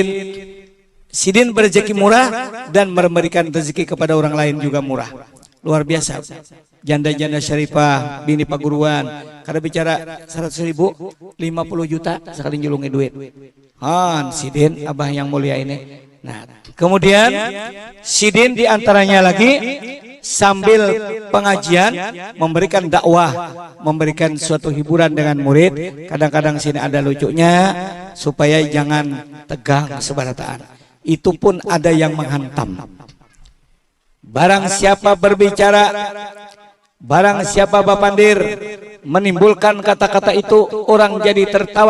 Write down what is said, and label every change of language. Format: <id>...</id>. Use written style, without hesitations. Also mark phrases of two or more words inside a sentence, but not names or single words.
<id>Sidin berrezeki murah dan memberikan rezeki kepada orang lain juga murah. Luar biasa.</id> <bjn>Janda-janda syarifah, bini paguruan, kada bicara 100.000, 50 juta sekali nyulungi duit. Han, sidin abah yang mulia ini.</bjn> <id>Nah, kemudian sidin diantaranya lagi sambil pengajian memberikan dakwah, memberikan suatu hiburan dengan murid. Kadang-kadang sini ada lucunya supaya jangan tegang sebarataan. Itu pun ada yang menghantam. Barang siapa berbicara, barang siapa bapandir menimbulkan kata-kata itu, orang jadi tertawa.</id>